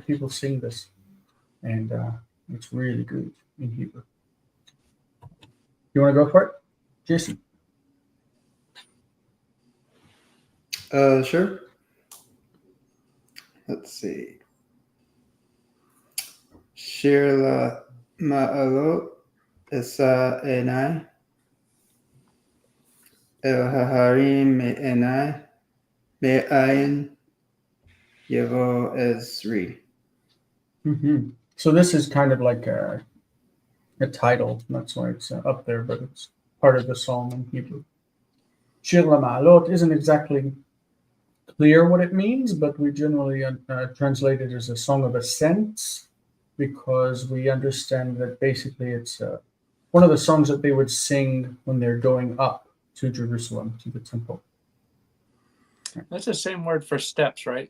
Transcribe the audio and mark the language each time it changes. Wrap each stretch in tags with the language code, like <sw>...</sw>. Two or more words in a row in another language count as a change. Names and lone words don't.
<en>People sing this, and it's really good in Hebrew. You want to go for it, Jason? Sure. Let's see.</en> <he>שיר למעלות אשא עיני אל ההרים מעיני מאין יבוא עזרי.</he> <en>So this is kind of like a title. That's why it's up there, but it's part of the psalm in Hebrew.</en> <he>שיר למעלות</he> <en>isn't exactly clear what it means, but we generally translate it as a song of ascents, because we understand that basically it's one of the songs that they would sing when they're going up to Jerusalem, to the temple. That's the same word for steps, right?</en>